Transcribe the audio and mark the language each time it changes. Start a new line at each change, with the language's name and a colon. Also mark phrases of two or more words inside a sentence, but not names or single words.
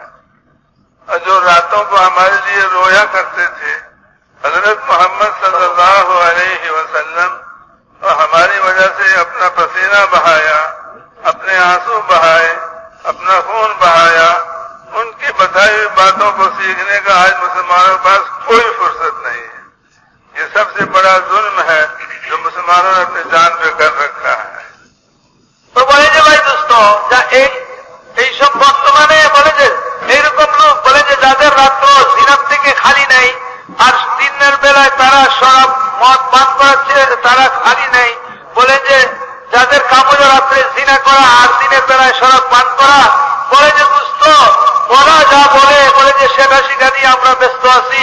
Urdu: اور جو راتوں کو ہمارے لیے رویا کرتے تھے حضرت محمد
Arabic: صلی اللہ علیہ وسلم،
Urdu: اور ہماری وجہ سے اپنا پسینہ بہایا، اپنے آنسو بہائے، اپنا خون بہایا، ان کی بتائی ہوئی باتوں کو سیکھنے کا آج مسلمانوں کے پاس کوئی فرصت نہیں ہے. یہ سب سے بڑا ظلم ہے جو مسلمانوں نے اپنی جان پہ کر رکھا ہے.
Bangla: তো বলে যে ভাই দোস্ত, যা এইসব বর্তমানে বলে যে এইরকম লোক বলে যে যাদের রাত্র জিনার থেকে খালি নেই, আর দিনের বেলায় তারা সব মদ পান করাচ্ছে, তারা খালি নেই। বলে যে যাদের কামজ রাত্রে জিনা করা আর দিনের বেলায় সরব পান করা, বলে যে দোস্ত ওরা যা বলে যে সেটা শিখা দিয়ে আমরা ব্যস্ত আছি।